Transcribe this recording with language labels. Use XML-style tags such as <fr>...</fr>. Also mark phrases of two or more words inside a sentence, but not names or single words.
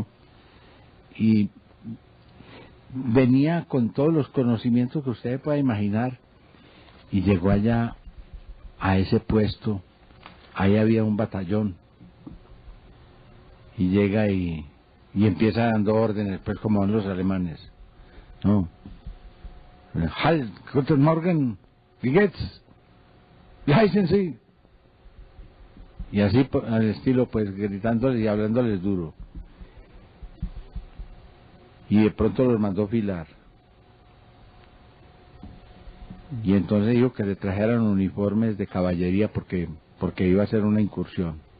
<es>Y venía con todos los conocimientos que usted pueda imaginar, y llegó allá a ese puesto. Ahí había un batallón, y llega y empieza dando órdenes, pues como van los alemanes, ¿no?</es> <de>Halt, guten Morgen, wie geht's? Wie heißen Sie?</de> <es>Y así al estilo, pues gritándoles y hablándoles duro. Y de pronto los mandó filar. Y entonces dijo que le trajeran uniformes de caballería porque iba a hacer una incursión.</es>